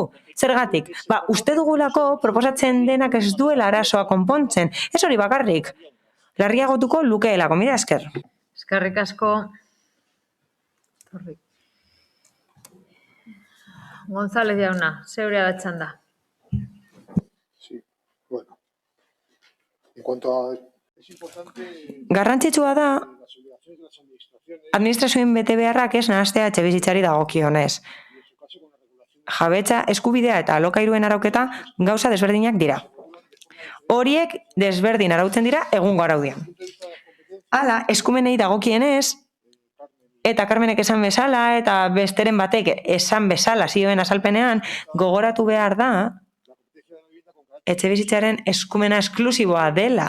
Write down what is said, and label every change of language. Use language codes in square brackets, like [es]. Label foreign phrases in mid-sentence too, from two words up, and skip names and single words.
[eu] Zergatik? Uste dugulako proposatzen denak ez duela arazoa konpontzen. Ez hori bakarrik. Larriagotuko lukeelako, mira esker. Eskerrik asko. González jauna, zeurea da txanda. [es] Sí, bueno. En cuanto a... Es importante... [eu] Garrantzitsua da administrazioen betebeharrak ez nahastea etxebizitzari dagokionez. Jabetza, eskubidea eta alokairuen arauketa gauza desberdinak dira. Horiek desberdin arautzen dira egungo araudian. Hala, eskumenei dagokienez, eta Carmenek esan bezala, eta besteren batek esan bezala zioen azalpenean, gogoratu behar da, etxebizitzaren eskumena esklusiboa dela.